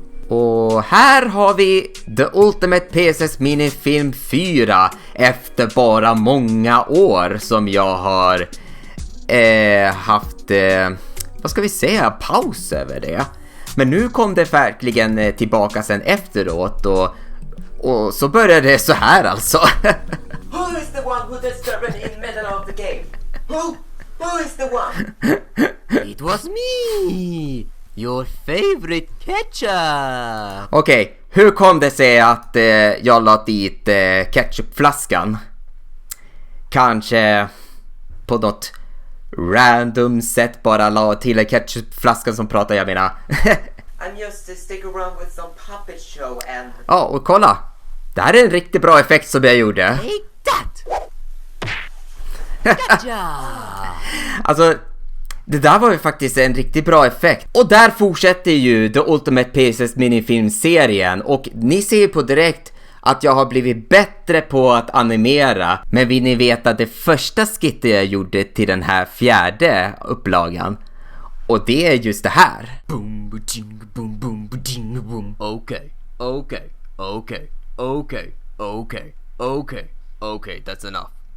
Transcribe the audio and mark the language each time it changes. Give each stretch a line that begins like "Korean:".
Swedish: Och här har vi The Ultimate PSS Minifilm 4 efter bara många år som jag har haft, vad ska vi säga, paus över det. Men nu kom det verkligen tillbaka sen efteråt och så började det så här alltså.
English: Who is the one who disturbed in middle of the game? Who is the one? It was me, your favorite ketchup.
Swedish: Okej, hur kom det sig att jag la dit ketchupflaskan? Kanske på något random sätt bara la till en ketchupflaskan som pratar, jag menar.
English: I'm just to stick around with some puppet show and...
Swedish: Ja, och kolla. Det här är en riktigt bra effekt som jag gjorde.
English: Take that! Gotcha!
Swedish: Alltså, det där var ju faktiskt en riktigt bra effekt. Och där fortsätter ju The Ultimate Pieces minifilmserien. Och ni ser ju på direkt att jag har blivit bättre på att animera. Men vill ni veta det första skittet jag gjorde till den här 4:e upplagan? Och det är just det här.
English: Boom, boom, boom, boom, boom, boom. Okay, okay, okay, okay, okay, okay, okay, that's enough.